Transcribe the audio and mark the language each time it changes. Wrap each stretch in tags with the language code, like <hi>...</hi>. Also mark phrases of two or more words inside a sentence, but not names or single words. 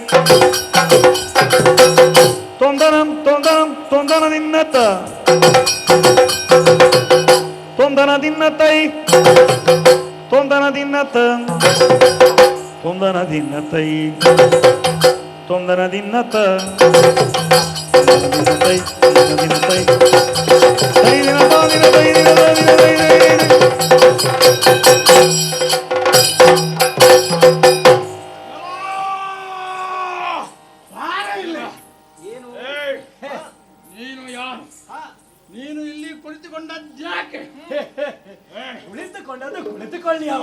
<kn>ತೊಂದನ ತೊಂದನ ತೊಂದನ ದಿನ ತ ತೊಂದನ ದಿನ ತೈ ತೊಂದನ ದಿನ ತ ತೊಂದನ ದಿನ ತೈ ತೊಂದನ ದಿನ ತ ತೈ ದಿನ ತೈ ತೈ ದಿನ ತ ದಿನ ತೈ ದಿನ ತ ದಿನ ತೈ ಏನು ಏಯ್! ನೀನು ಯಾರು? ನೀನು ಇಲ್ಲಿ ಕುಳಿತುಕೊಂಡದ್ಯಾಕೆ? ಕುಳಿತುಕೊಂಡದ್ದು ಕುಳಿತುಕೊಳ್ಳಿ ಅವ.</kn>